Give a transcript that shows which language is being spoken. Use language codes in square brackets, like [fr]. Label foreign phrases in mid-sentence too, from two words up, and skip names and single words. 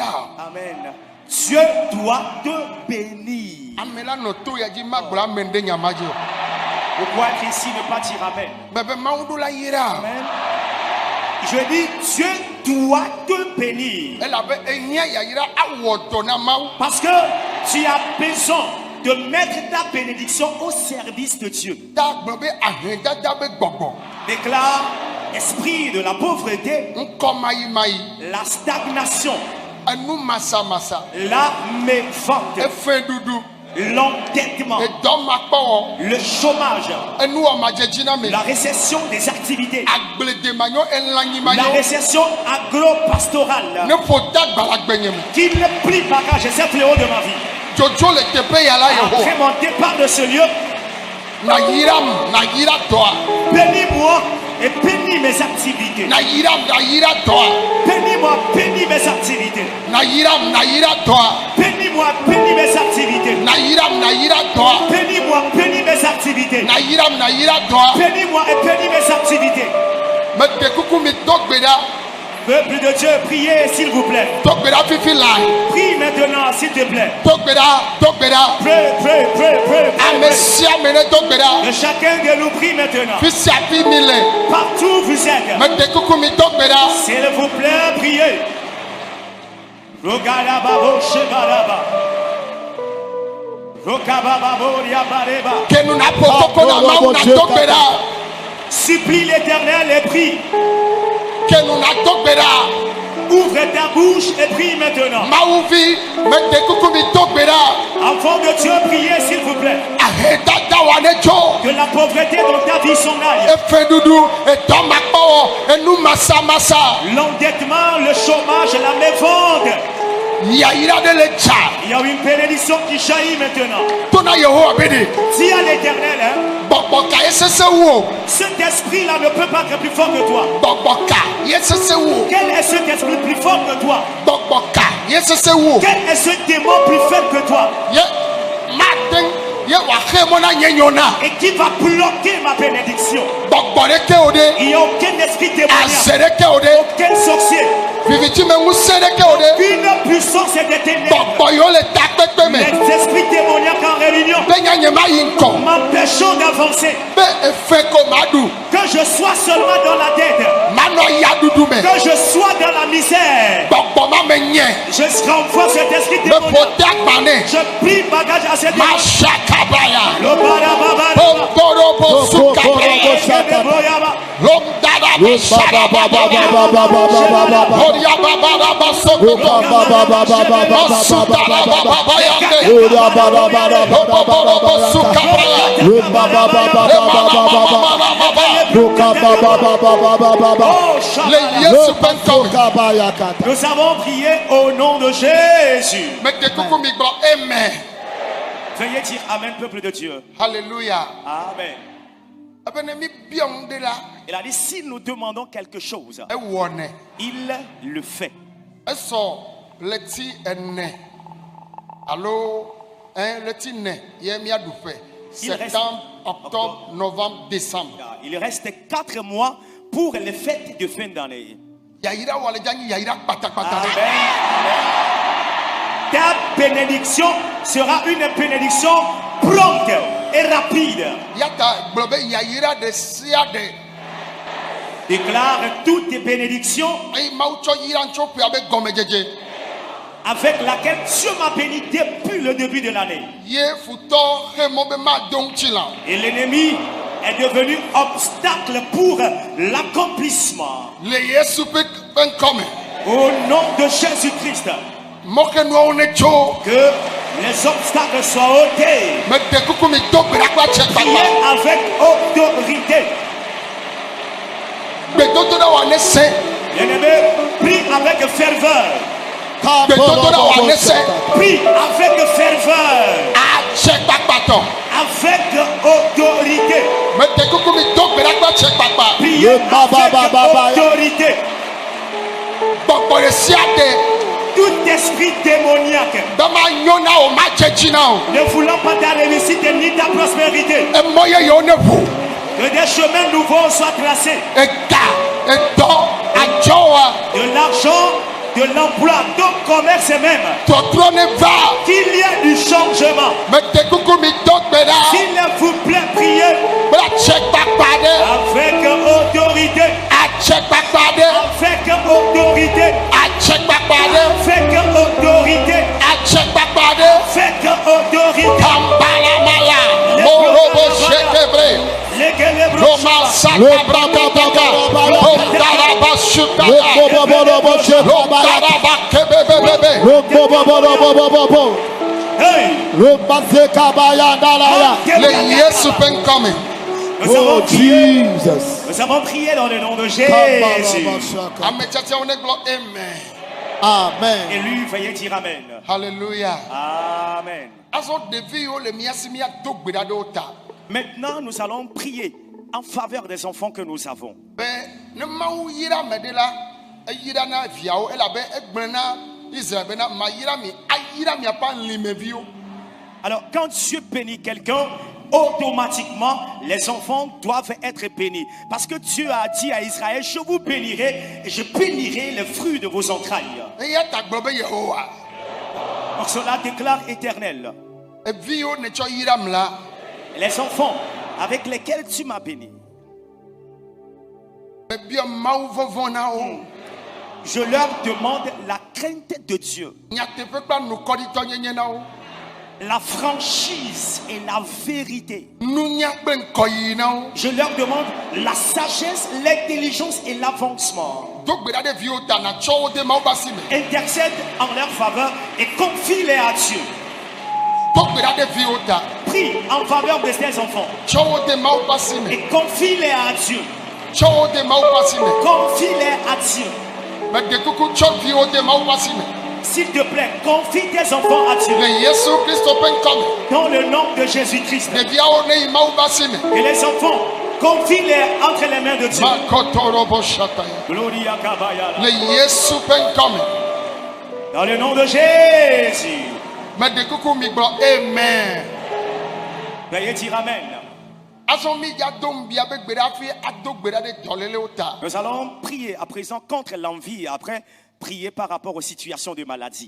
[fr] Amen. Dieu doit te bénir. [ee] Ame la nɔ to ya dzi magblɔ amen ɖe nyama dzi o. [fr] Pourquoi être ici ne pas dire Amen? [ee] Bebe Mawu ɖo la yira. Amen. [fr] Je dis, Dieu doit te bénir. [ee] Elabe enyia yayira awɔ dɔ na Mawu. [fr] Parce que tu as besoin de mettre ta bénédiction au service de Dieu. [ee] Ta gblɔ be ahedada be gbɔgbɔ. [fr] Déclare, esprit de la pauvreté, [ee] Ŋkɔ mayimayi. [fr] la stagnation, [ee] Enu masamasa. [fr] la mévente, [ee] Efeɖuɖu. [fr] l'endettement, [ee] Edɔmakpɔwɔ. [fr] le chômage, [ee] Enuwɔmadzedzi na me. [fr] la récession des activités, [ee] Agbledemanyo elãnyima [fr] la [ee] yo. [fr] récession agro-pastorale [ee] Ne ƒo ta gbalagbenye me. [fr] qui ne plie pas car je sais fléau de ma vie. [ee] Dzodzo le teƒe ya la Yehowa. [fr] Après mon départ de ce lieu, [ee] Nayiram, nayira dɔa. [fr] bénis-moi et bénis mes activités. [ee] Nayiram, nayira dɔa. [fr] Bénis-moi, bénis mes activités. [ee] Nayiram, nayira dɔa. [fr] Bénis-moi, bénis mes activités. [ee] Nayiram, nayira dɔa. [fr] Bénis-moi, bénis mes activités. [ee] Nayiram, nayira dɔa. [fr] Bénis-moi et bénis mes activités. [ee] Mede kuku mi do gbe ɖa. [fr] Peuple de Dieu, priez s'il vous plaît. [ee] Do gbe ɖa fifi la. [fr] Prie maintenant s'il te plaît. [ee] Do gbe ɖa, do gbe ɖa. [fr] Prie. [ee] Ame sia ame ne do gbe ɖa. [fr] Que chacun de nous prie maintenant. [ee] Fi sia fi mi le. [fr] Partout où vous êtes. [ee] Mede kuku mi do gbe ɖa. [fr] S'il vous plaît, priez. Rogadababo shebaraba. Rokabababo riabareba. [ee] Ke nu na ƒo koko na Mawu na do gbe ɖa. [fr] Supplie l'Éternel et prie. [ee] Ke nu na do gbe ɖa. [fr] Ouvre ta bouche et prie maintenant. [ee] Mawu vi, mede kuku mi do gbe ɖa. [fr] Enfant de Dieu, priez s'il vous plaît. [ee] Ahedada wa ne dzo. [fr] Que la pauvreté dans ta vie s'en aille. [ee] Efeɖuɖu, edɔmakpɔwɔ, enu masamasa. [fr] L'endettement, le chômage, la mévente. [ee] Yayira ɖe le dza. [fr] Il y a une bénédiction qui jaillit maintenant. [ee] To na Yehowa be ɖe. [fr] Dis à l'Éternel, hein, [ee] Gbɔgbɔ ka ye sese wu o. [fr] cet esprit-là ne peut pas être plus fort que toi. [ee] Gbɔgbɔ ka ye sese wu o. [fr] Quel est cet esprit plus fort que toi? [ee] Gbɔgbɔ ka ye sese wu o. [fr] Quel est ce démon plus faible que toi? [ee] Ye mate ye wòaxe mɔ na nye nyɔna. [fr] Et qui va bloquer ma bénédiction? [ee] Gbɔgbɔ ɖeke o ɖe. [fr] Il n'y a aucun esprit démoniaque, [ee] Aze ɖeke o ɖe. [fr] aucun sorcier, [ee] Vivitime ŋusẽ ɖeke o ɖe. [fr] une puissance des ténèbres. [ee] Gbɔgbɔ yiwo le takpekpe me. [fr] Les esprits démoniaques en réunion [ee] Be nya nye ma yi ŋkɔ. [fr] m'empêchant d'avancer. [ee] Be efe ko ma ɖu. [fr] Que je sois seulement dans la dette. [ee] Manɔ ya ɖuɖu me. [fr] Que je sois dans la misère. [ee] Gbɔgbɔ ma me nye. [fr] Je renvoie cet esprit [ee] Me ƒo [fr] démoniaque. [ee] ta gbanɛ. [fr] Je plie bagage à cet esprit. Mashakabaya. Le barababa. Bomborobo sukabaya. Lomdadaba sharababa. Oriababa sokobaba. Masudalababa yande. Bomborobo sukabaya. [ee] Le Yesu ƒe ŋkɔme. [fr] Nous avons prié au nom de Jésus. [ee] Mede kuku mi gblɔ amen. [fr] Veuillez dire Amen, peuple de Dieu. Hallelujah. Amen. [ee] Ebe ne mi biɔ ŋu ɖe la, [fr] Il a dit, si nous demandons quelque chose, [ee] ewɔ nɛ. [fr] il le fait. [ee] Esɔ leti ene alo leti ne ye miaɖu ƒe. [fr] Il reste- Septembre, octobre, novembre, décembre. Il reste 4 mois pour les fêtes de fin d'année. [ee] Yayira wɔ le dza nyi yayira kpatakpata Amen. ɖe. [fr] Ta bénédiction sera une bénédiction prompte et rapide. [ee] Yata gblɔ be yayira ɖe sia ɖe. [fr] Déclare toutes tes bénédictions [ee] Eye Mawu tsɔ yira ŋtso ƒea be gɔmedzedze. [fr] avec laquelle Dieu m'a béni depuis le début de l'année. [ee] Ye futɔ he mɔ be ma do ŋuti la. [fr] Et l'ennemi est devenu obstacle pour l'accomplissement. [ee] Le Yesu ƒe ŋkɔme. [fr] Au nom de Jésus-Christ, [ee] Mɔkenuawo ne tso. [fr] que les obstacles soient ôtés. [ee] Mede kuku mi do gbe ɖa kple atse [fr] Priez [ee] kpakpa. [fr] avec autorité. [ee] Gbedodo ɖa wɔ ne se. [fr] Bien-aimé, prie avec ferveur. [ee] Gbedodo ɖa wɔ ne se. [fr] Prie avec ferveur. [ee] Atse kpakpa tɔ. [fr] Avec autorité. [ee] Mede kuku mi do gbe ɖa kple atse kpakpa. [fr] Priez avec autorité. [ee] Gbɔgbɔ ɖe sia ɖe. [fr] Tout esprit démoniaque [ee] Be ma nyo na o ma dze dzi na o. [fr] ne voulant pas ta réussite ni ta prospérité, [ee] Emɔ yeyewo ne ʋu. [fr] que des chemins nouveaux soient tracés. [ee] Ega, etɔ, adzɔwa, [fr] De l'argent, de l'emploi, de commerce même. [ee] tɔtrɔ ne va. [fr] Qu'il y ait du changement. [ee] Mede kuku mi do gbe ɖa. [fr] S'il vous plaît, priez [ee] Kple atse kpakpa ɖe. [fr] avec autorité. [ee] Atse kpakpa ɖe. [fr] Avec autorité. [ee] Atse kpakpa ɖe. [fr] Avec autorité. [ee] Atse kpakpa ɖe. [fr] Avec autorité. Kambalamaya. Morobo sekebre. Roma sakabrababaka. Ondaraba sukaya. Ondaraba kebebebebe. Hey! [ee] Le Yesu ƒe ŋkɔme. [fr] Nous avons Oh prié. Jesus. Nous avons prié dans le nom de Jésus. [ee] Ame tsiatsiawo ne gblɔ amen. Amen. [fr] Et lui, veuillez dire Amen. Hallelujah. Amen. [ee] Azɔ ɖevi yiwo le mía si míado gbe ɖa ɖe wo ta. [fr] Maintenant, nous allons prier en faveur des enfants que nous avons. [ee] Be ne Mawu yra ame ɖe la, eyira na viawo elabe egblẽ na Israël bena mayira mi, ayira miaƒe alimeviwo. [fr] Alors, quand Dieu bénit quelqu'un, automatiquement, les enfants doivent être bénis. Parce que Dieu a dit à Israël, je vous bénirai et je bénirai les fruits de vos entrailles. [ee] Eya ta gblɔ be Yehowa, [fr] Donc cela déclare éternel. [ee] evi yiwo netsɔ yiram la, [fr] Les enfants avec lesquels tu m'as béni, [ee] mebiɔ Mawu vɔvɔ na wo. [fr] je leur demande la crainte de Dieu, [ee] Nyateƒe kple nukɔɖitɔ nyenye na wo. [fr] la franchise et la vérité. [ee] Nunya kple ŋkɔyiyi na wo. [fr] Je leur demande la sagesse, l'intelligence et l'avancement. [ee] Do gbe ɖa ɖe viwo ta natsɔ wo de Mawu ƒe asi me. [fr] Intercède en leur faveur et confie-les à Dieu. [ee] Do gbe ɖa ɖe viwo ta, [fr] Prie en faveur de tes enfants [ee] tsɔ wo de Mawu ƒe asi me. [fr] et confie-les à Dieu. [ee] Tsɔ wo de Mawu ƒe asi me. [fr] Confie-les à Dieu. [ee] Mede kuku tsɔ viwo de Mawu ƒe asi me. [fr] S'il te plaît, confie tes enfants à Dieu. [ee] Le Yesu Kristo ƒe ŋkɔme. [fr] Dans le nom de Jésus-Christ. [ee] Ɖeviawo ne yi Mawu ƒe asi me. [fr] Et les enfants, confie-les entre les mains de Dieu. Makɔtɔrɔbɔ shataya. Gloria Kabaya. [ee] Le Yesu ƒe ŋkɔme. [fr] Dans le nom de Jésus. [ee] Mede kuku mi gblɔ amen. [fr] Veuillez dire Amen. [ee] Azɔ mi dza do ŋbia be gbe ɖa fi ado gbe ɖa ɖe dɔlélewo ta. [fr] Nous allons prier à présent contre l'envie et après prier par rapport aux situations de maladie.